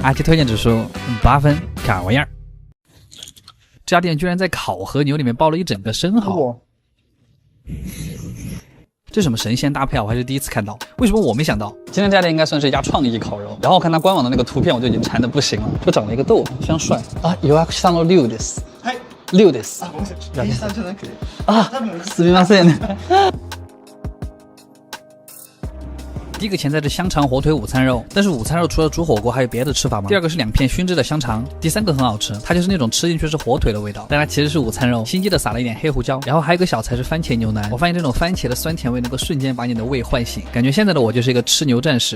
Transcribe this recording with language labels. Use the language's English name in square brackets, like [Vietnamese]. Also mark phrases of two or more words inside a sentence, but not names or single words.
[Chinese] 阿奇推荐指数8分，啥玩意儿？这家店居然在烤和牛里面包了一整个生蚝。这什么神仙搭配啊！我还是第一次看到，为什么我没想到？今天这家店应该算是一家创意烤肉。然后我看它官网的那个图片，我就已经馋得不行了，就长了一个豆，非常帅啊！ [Japanese] 予約したの6です。6です。インスタじゃなくて。あ、すみません。 [Chinese] 第一个前菜是香肠火腿午餐肉，但是午餐肉除了煮火锅还有别的吃法吗？第二个是2片熏制的香肠，第三个很好吃，它就是那种吃进去是火腿的味道，但它其实是午餐肉，心机的撒了一点黑胡椒，然后还有一个小菜是番茄牛腩。我发现这种番茄的酸甜味能够瞬间把你的胃唤醒，感觉现在的我就是一个吃牛战士。